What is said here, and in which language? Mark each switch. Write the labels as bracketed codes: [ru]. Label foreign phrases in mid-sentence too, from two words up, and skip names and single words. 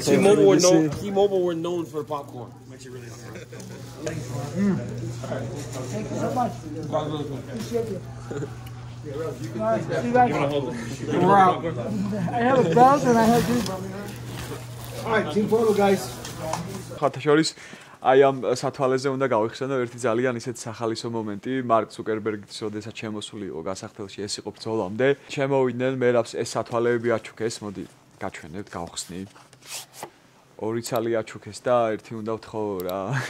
[en] T-Mobile were known for the popcorn. Makes you really hungry. Thank you so much. Appreciate it. We're out. I have a belt and I have this. All right, team photo, guys. [ka] ხათაშორის აი ამ სათვალეზე უნდა გავიხსენო ერთი ძალიან ისეთ სახალისო მომენტი მარკ ზუკერბერგის როდესაც შემოსული იყო გასახდელში ეს იყო ბრძოლამდე შემოვიდნენ მერაბს ეს სათვალეები აჩუქეს მოდი გაჩვენებთ გავხსნი ორი ცალი აჩუქეს და ერთი უნდა ვთხოვ რა